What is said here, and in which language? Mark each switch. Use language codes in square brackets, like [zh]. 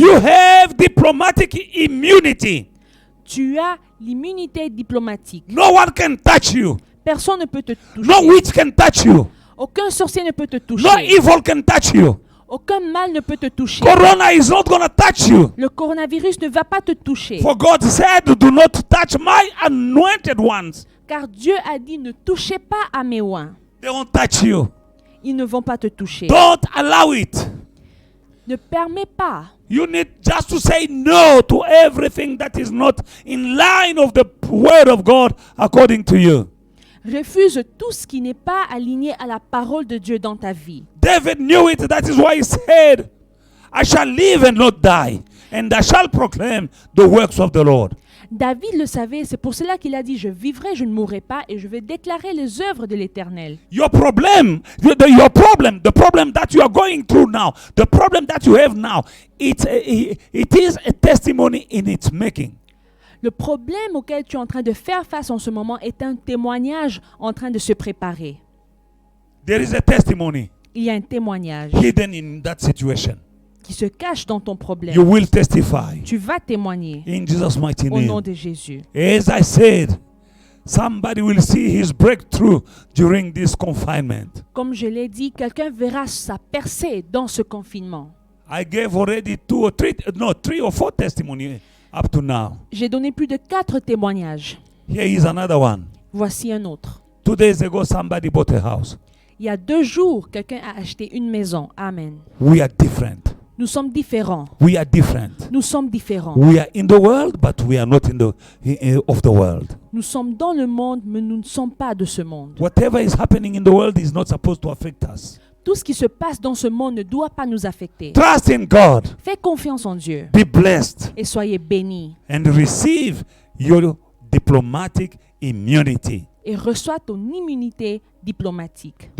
[en] you have diplomatic immunity. [fr] tu as l'immunité diplomatique. [en] No one can touch you. [fr] Personne ne peut te toucher. [en] No witch can touch you. [fr] Aucun sorcier ne peut te toucher. [en] No evil can touch you. [fr] Aucun mal ne peut te toucher. [en] Corona is not going to touch you. [fr] Le coronavirus ne va pas te toucher. [en] For God said, do not touch my anointed ones. [fr] Car Dieu a dit, ne touchez pas à mes oins. [en] They won't touch you. [fr] Ils ne vont pas te toucher. [en] Don't allow it. [fr] Ne permets pas. [en] You need just to say no to everything that is not in line of the word of God according to you. [fr] Refuse tout ce qui n'est pas aligné à la parole de Dieu dans ta vie. [en] David knew it. That is why he said, I shall live and not die, and I shall proclaim the works of the Lord. [fr] David le savait, c'est pour cela qu'il a dit, je vivrai, je ne mourrai pas, et je vais déclarer les œuvres de l'Éternel. [en] Your problem, the problem that you are going through now, the problem that you have now, it is a testimony in its making. [fr] Le problème auquel tu es en train de faire face en ce moment est un témoignage en train de se préparer. [en] There is a testimony [fr] Il y a un témoignage [en] hidden in that situation. [fr] qui se cache dans ton problème. [en] You will testify [fr] Tu vas témoigner [en] in Jesus' mighty [fr] au nom [en] name. [fr] de Jésus. [en] As I said, somebody will see his breakthrough during this confinement. [fr] Comme je l'ai dit, quelqu'un verra sa percée dans ce confinement. [en] I gave already 3 or 4 testimonies up to now. [fr] J'ai donné plus de 4 témoignages. [en] Here is another one. [fr] Voici un autre. [en] 2 days ago, somebody bought a house. [fr] Il y a 2 jours, quelqu'un a acheté une maison. [en] Amen. We are different. [fr] Nous sommes différents. [en] We are different. [fr] Nous sommes différents. [en] We are in the world, but we are not of the world. [fr] Nous sommes dans le monde, mais nous ne sommes pas de ce monde. [en] Whatever is happening in the world is not supposed to affect us. [fr] Tout ce qui se passe dans ce monde ne doit pas nous affecter. [en] Trust in God. [fr] Fais confiance en Dieu [en] Be blessed [fr] et soyez bénis [en] and receive your diplomatic immunity. [fr] et reçois ton immunité diplomatique.